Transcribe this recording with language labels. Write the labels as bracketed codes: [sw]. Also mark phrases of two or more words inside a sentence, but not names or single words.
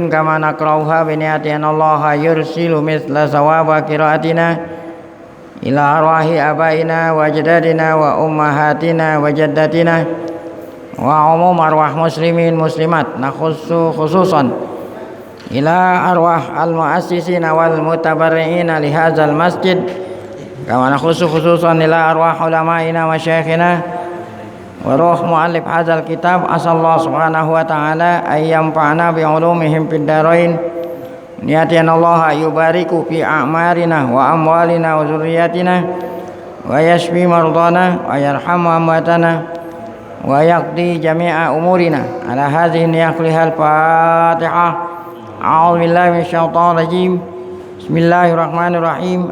[ar] كما نقرؤها بنية الله يرسل مثل ثواب قراءتنا إلى أرواح آبائنا وأجدادنا وأمهاتنا وجداتنا وعموم أرواح مسلمين مسلمات نخص خصوصا إلى أرواح المؤسسين والمتبرعين لهذا المسجد كما خصوصا إلى أرواح علمائنا وشيخنا وروح مؤلف هذا الكتاب. عسى الله سبحانه وتعالى أن ينفعنا بعلومهم في الدارين. نيتنا الله يبارك في أعمارنا وأموالنا وذرياتنا ويشفي مرضانا ويرحم أمواتنا ويقضي جميع أمورنا. على هذه النية الفاتحة. أعوذ بالله من الشيطان الرجيم. بسم الله الرحمن الرحيم.